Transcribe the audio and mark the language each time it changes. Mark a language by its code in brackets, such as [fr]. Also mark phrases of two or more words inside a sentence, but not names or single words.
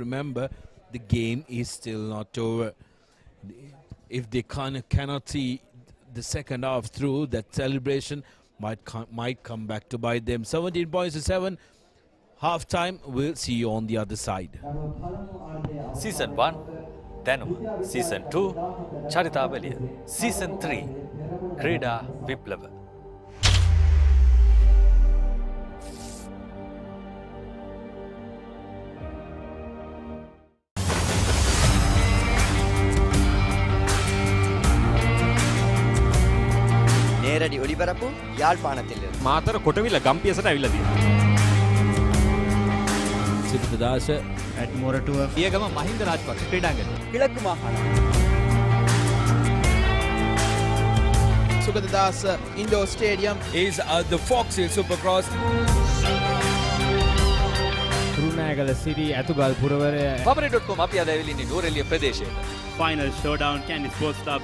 [en] Remember, the game is still not over. If they cannot see the second half through, that celebration might come back to bite them. 17 points to 7. Half-time, we'll see you on the other side. Season 1, Danum. Season 2, Charitabaliya. Season 3, Krida Viplava. [ta] நேரடி ஒளிபரப்பு யாழ்ப்பாணத்திலிருந்து [si] මාතර කොටවිල ගම්පියසට ඇවිල්ලා තියෙනවා. සිරිතදාස ඇඩ්මොරටුව පියගම මහින්ද රාජපක්ෂ ක්‍රීඩාංගණය. [ta] கிழக்கு மாகாணம் [en] Sugadadasa Indoor Stadium is the Fox Hill Supercross. [si] කුරුණෑගල සිරි ඇතුගල් පුරවරය Papare.com අපි අද ඇවිල්ලා ඉන්නේ නුවරඑළිය ප්‍රදේශයට. [en] Final showdown Candy Sports Club